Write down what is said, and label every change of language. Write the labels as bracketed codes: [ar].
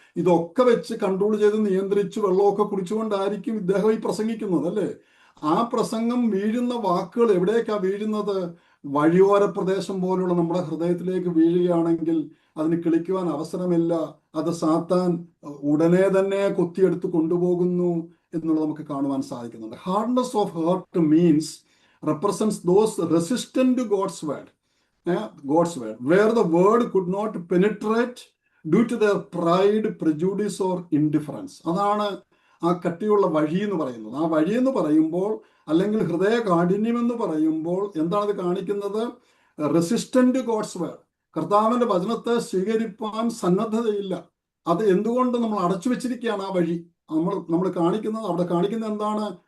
[ml] ഇതൊക്കെ വെച്ച് കൺട്രോൾ ചെയ്ത് നിയന്ത്രിച്ച് വെള്ളമൊക്കെ കുടിച്ചുകൊണ്ടായിരിക്കും ഇദ്ദേഹം ഈ പ്രസംഗിക്കുന്നത്, അല്ലേ? ആ പ്രസംഗം വീഴുന്ന വാക്കുകൾ എവിടേക്കാ വീഴുന്നത്? വഴിയോര പ്രദേശം പോലുള്ള നമ്മുടെ ഹൃദയത്തിലേക്ക് വീഴുകയാണെങ്കിൽ അതിന് കിളിക്കുവാൻ അവസരമില്ല. അത് സാത്താൻ ഉടനെ തന്നെ കൊത്തിയെടുത്ത് കൊണ്ടുപോകുന്നു എന്നുള്ളത് നമുക്ക് കാണുവാൻ സാധിക്കുന്നുണ്ട്. [en] hardness of heart [ml] means [en] represents those resistant to God's word, where the word could not penetrate due to their pride, prejudice or indifference. [ml] അതാണ് ആ കട്ടിയുള്ള വഴി എന്ന് പറയുന്നത്. ആ വഴി എന്ന് പറയുമ്പോൾ, അല്ലെങ്കിൽ ഹൃദയ കാഠിന്യം എന്ന് പറയുമ്പോൾ എന്താണത് കാണിക്കുന്നത്? [en] Resistant God's word. [ml] കർത്താവിന്റെ വചനത്തെ സ്വീകരിപ്പാൻ സന്നദ്ധതയില്ല. അത് എന്തുകൊണ്ട് നമ്മൾ അടച്ചു വെച്ചിരിക്കുകയാണ് ആ വഴി. നമ്മൾ കാണിക്കുന്നത്, അവിടെ കാണിക്കുന്നത് എന്താണ്?